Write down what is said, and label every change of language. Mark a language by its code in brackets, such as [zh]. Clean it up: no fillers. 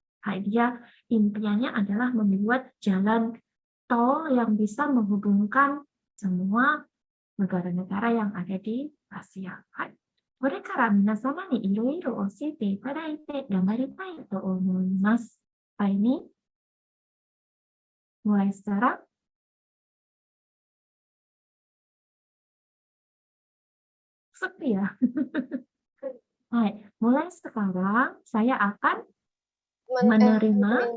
[id] Hai, dia impiannya adalah membuat jalan tol yang bisa menghubungkan semua negara-negara yang ada di Asia. [ja] Hai. これから皆様にいろいろ教えていただいて頑張りたいと思います。 [id] Hai, ini mulai sekarang sepi ya. Hai, mulai sekarang saya akan menerima